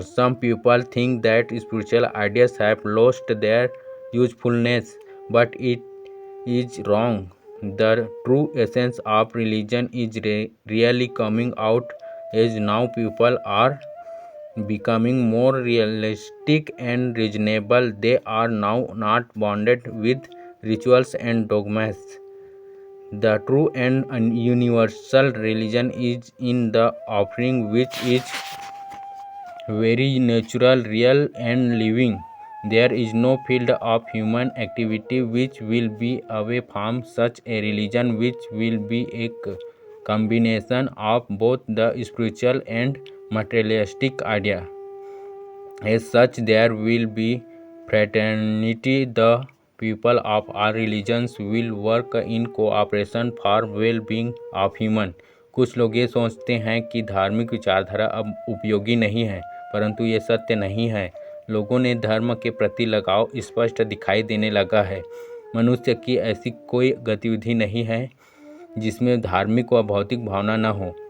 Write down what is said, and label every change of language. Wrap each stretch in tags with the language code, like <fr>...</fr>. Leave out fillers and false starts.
<en>Some people think that spiritual ideas have lost their usefulness, but it is wrong. The true essence of religion is really coming out, as now people are becoming more realistic and reasonable. They are now not bonded with rituals and dogmas. The true and universal religion is in the offering, which is very natural, real and living. There is no field of human activity which will be away from such a religion, which will be a combination of both the spiritual and materialistic idea. As such, there will be fraternity. The people of all religions will work in cooperation for well-being of human.</en> <hi>कुछ लोग ये सोचते हैं कि धार्मिक विचारधारा अब उपयोगी नहीं है, परंतु ये सत्य नहीं है। लोगों ने धर्म के प्रति लगाव स्पष्ट दिखाई देने लगा है। मनुष्य की ऐसी कोई गतिविधि नहीं है जिसमें धार्मिक व भौतिक भावना न हो।</hi>